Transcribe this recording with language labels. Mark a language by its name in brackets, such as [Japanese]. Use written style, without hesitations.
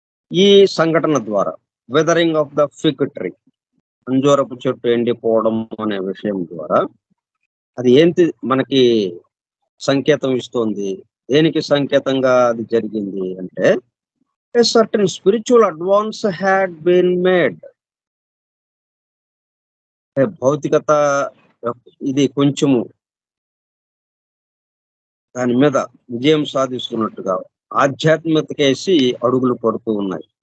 [Telugu] ఈ సంఘటన ద్వారా [English] weathering of the fig tree, [Telugu] అంజూరపు చెట్టు ఎండిపోవడం అనే విషయం ద్వారా అది ఏంటి మనకి సంకేతం ఇస్తోంది? దేనికి సంకేతంగా అది జరిగింది అంటే [English] A certain spiritual advance had been made. [Telugu] భౌతికత ఇది కొంచెము దాని మీద విజయం సాధిస్తున్నట్టుగా ఆధ్యాత్మికతకేసి అడుగులు పడుతూ ఉన్నాయి.